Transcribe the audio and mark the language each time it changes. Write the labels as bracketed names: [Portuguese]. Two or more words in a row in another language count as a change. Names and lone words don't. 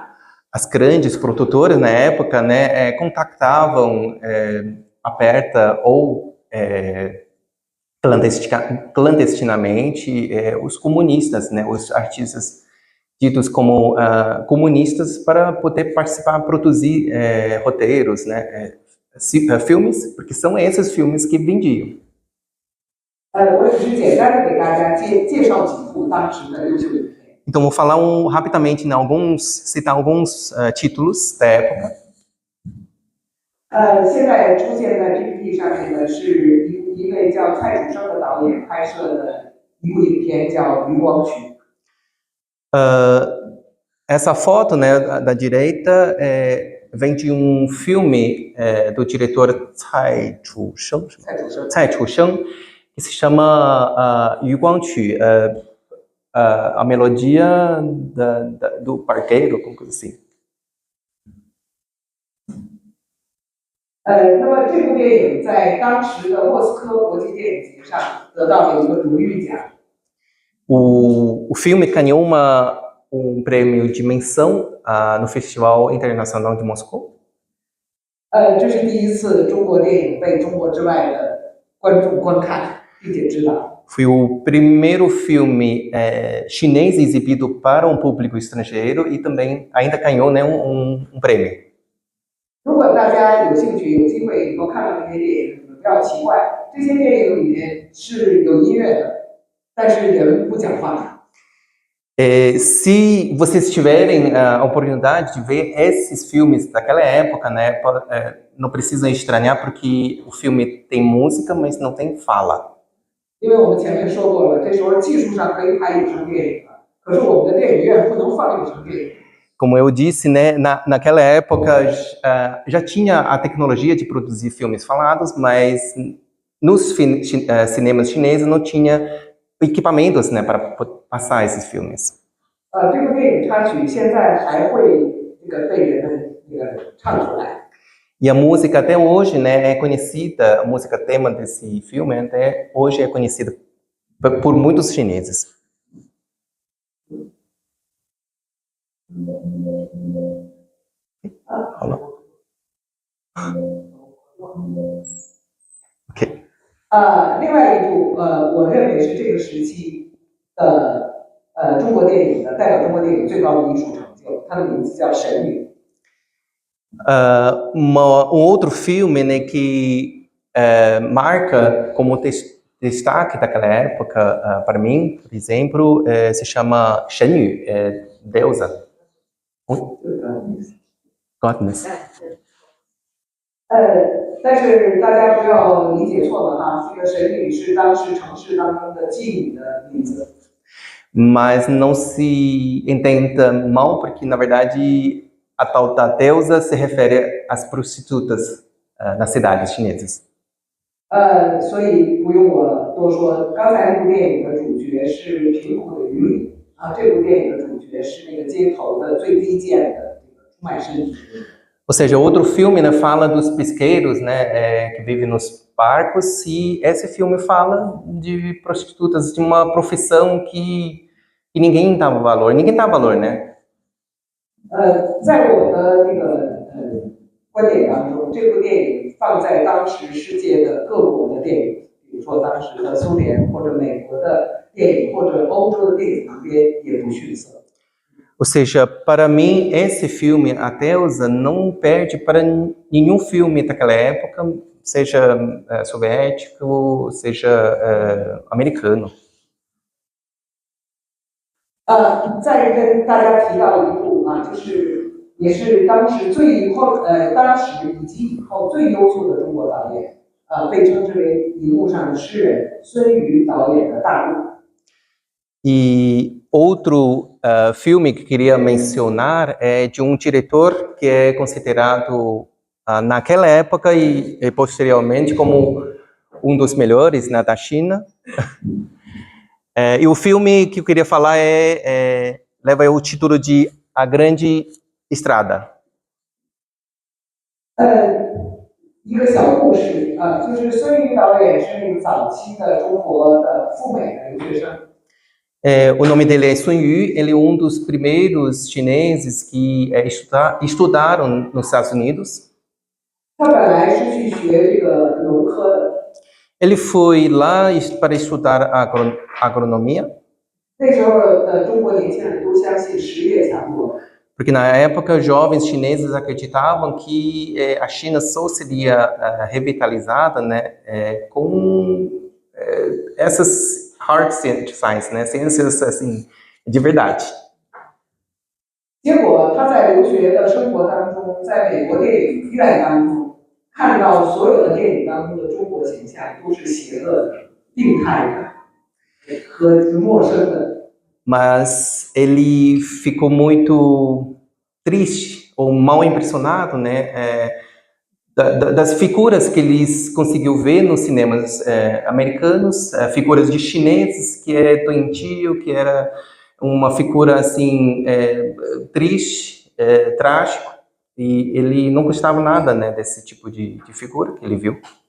[Portuguese] As grandes produtoras na época, né, contactavam aberta ou clandestinamente os comunistas, né, os artistas ditos como comunistas para poder participar, produzir roteiros, né, filmes, porque são esses filmes que vendiam. [Chinese] 我只是简单的给大家介绍几部当时的优秀影片。 [Portuguese] Então vou falar rapidamente, né, citar alguns títulos da época. [Chinese] 现在出现在 PPT 上面的是一位叫蔡楚生的导演拍摄的一部影片，叫《渔光曲》。 [Portuguese] Essa foto, né, da direita vem de filme do diretor Cai Chu-sheng, que se chama Yu Guang Qu, a melodia do barqueiro, como assim. [Chinese] 那么这部电影在当时的莫斯科国际电影节上得到了一个荣誉奖。 [Portuguese] O filme ganhou prêmio de menção no Festival Internacional de Moscou. [Chinese] 这是第一次中国电影被中国之外的观众观看并且知道。 [Portuguese] Foi o primeiro filme chinês exibido para um público estrangeiro e também ainda ganhou, né, prêmio. [Chinese] 如果大家有兴趣、有机会以后看到这些电影，不要奇怪，这些电影里面是有音乐的， 但是人不讲话。 [Portuguese] Se vocês tiverem a oportunidade de ver esses filmes daquela época, né, não precisam estranhar porque o filme tem música, mas não tem fala. [Chinese] 因为我们前面说过了，这时候技术上可以拍有声电影了，可是我们的电影院不能放有声电影。 [Portuguese] Como eu disse, né, naquela época já tinha a tecnologia de produzir filmes falados, mas nos cinemas chineses não tinha equipamentos, né, para passar esses filmes. [Chinese] 这部电影插曲现在还会被人们唱出来。 [Portuguese] E a música até hoje, né, é conhecida, a música tema desse filme até hoje é conhecida por muitos chineses. Ok. [Chinese] 另外一部我认为是这个时期的中国电影的代表中国电影最高的艺术成就，它的名字叫《神女》。 [Portuguese] outro filme, né, que marca como destaque daquela época, para mim, por exemplo, se chama Shen Yu, deusa. Godness. [Chinese] 但是大家不要理解错了哈，这个神女是当时城市当中的妓女的名字。 [Portuguese] Mas não se entenda mal, porque na verdade a tal da deusa se refere às prostitutas nas cidades chinesas. [Chinese] 所以不用我多说，刚才那部电影的主角是贫苦的渔民啊，这部电影的主角是那个街头的最低贱的这个出卖身体。 [Portuguese] Ou seja, outro filme, né, fala dos pesqueiros, né, que vivem nos barcos, e esse filme fala de prostitutas, de uma profissão que ninguém dava valor, né? [Chinese] 在我的那个观点当中，这部电影放在当时世界的各国的电影，比如说当时的苏联或者美国的电影或者欧洲的电影旁边也不逊色。 [Portuguese] Ou seja, para mim, esse filme, A Deusa, não perde para nenhum filme daquela época, seja soviético, seja americano. [Chinese] 再跟大家提到一部就是也是当时当时以及以后最优秀的中国导演，被称之为荧幕上的诗人孙瑜导演的《大陆》。 [Portuguese] E outro filme que queria mencionar é de um diretor que é considerado naquela época e posteriormente como um dos melhores, né, da China. E o filme que eu queria falar leva o título de A Grande Estrada. [Chinese] 一个小故事就是孙瑜导演是那个早期的中国的赴美的留学生。 [Portuguese] O nome dele é Sun Yu, ele é dos primeiros chineses que estudaram nos Estados Unidos. [Chinese] 他本来是去学这个农科的。 [Portuguese] Ele foi lá para estudar agronomia. [Chinese] 那时候的中国年轻人都相信实业强国。 [Portuguese] Porque na época jovens chineses acreditavam que a China só seria revitalizada, né, com essas [English] hard science, [Portuguese] né, ciências assim de verdade. [Chinese] 结果他在留学的生活当中，在美国电影院当中，看到所有的电影当中的中国形象都是邪恶的、病态的和陌生的。 [Portuguese] Mas ele ficou muito triste ou mal impressionado, né, das figuras que ele conseguiu ver nos cinemas americanos, figuras de chineses que é doentio, que era uma figura assim triste, trágico, e ele não gostava nada, né, desse tipo de figura que ele viu.